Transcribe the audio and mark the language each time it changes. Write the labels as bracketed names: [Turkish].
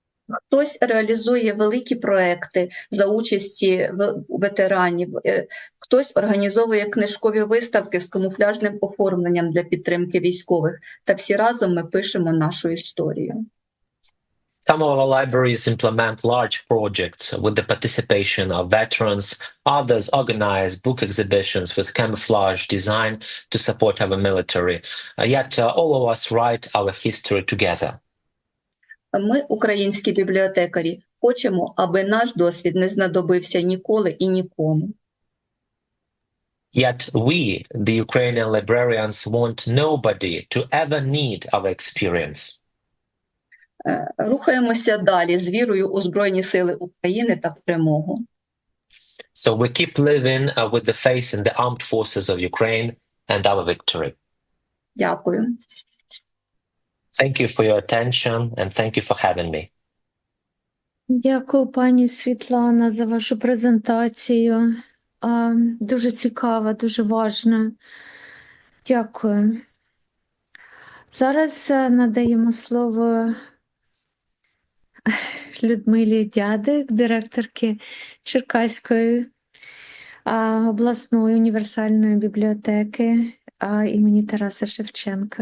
[Ukrainian] Хтось реалізує великі проекти за участі ветеранів, хтось організовує книжкові виставки з камуфляжним оформленням для підтримки військових. Та всі разом ми пишемо нашу історію. [English] Some of our libraries implement large projects with the participation of veterans. Others organize book exhibitions with camouflage design to support our military. Yet all of us write our history together. [Ukrainian] Ми, українські бібліотекарі, хочемо, аби наш досвід не знадобився ніколи і нікому. [English] Yet we, the Ukrainian librarians, want nobody to ever need our experience. [Ukrainian] Рухаємося далі з вірою у Збройні Сили України та перемогу. [English] So we keep living with the faith in the armed forces of Ukraine and our victory. [Ukrainian] Дякую. [English] Thank you for your attention and thank you for having me. [Ukrainian] Дякую, пані Світлана, за вашу презентацію. Дуже цікава, дуже важна. Дякую. Зараз надаємо слово Людмилі Дядик, директорки Черкаської обласної універсальної бібліотеки імені Тараса Шевченка.